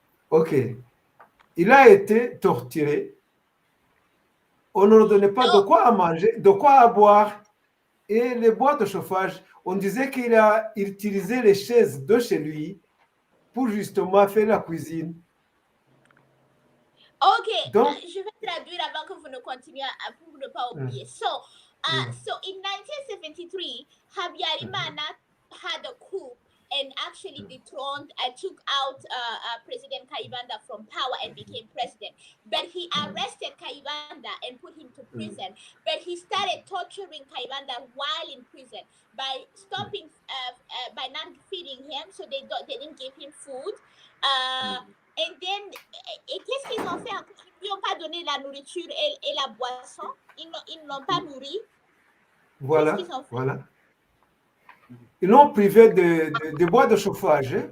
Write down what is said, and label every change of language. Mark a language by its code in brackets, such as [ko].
[fr] Ok. Il a été torturé. On ne lui donnait pas de quoi à manger, de quoi à boire. Et les boîtes de chauffage, on disait qu'il a utilisé les chaises de chez lui pour justement faire la cuisine. Ok, donc, je vais traduire avant que vous ne continuiez, pour ne pas oublier. [en] So in 1973, Habyarimana had a coup and actually dethroned and took out President Kayibanda from power and became president. But he arrested Kayibanda and put him to prison. But he started torturing Kayibanda while in prison by stopping, by not feeding him, so they didn't give him food. And then, [fr] et qu'est-ce qu'ils ont fait? Ils lui ont pas donné la nourriture et la boisson. Ils l'ont pas nourri. Qu'est-ce Voilà, qu'ils ont fait? voilà. Ils l'ont privé de bois de chauffage.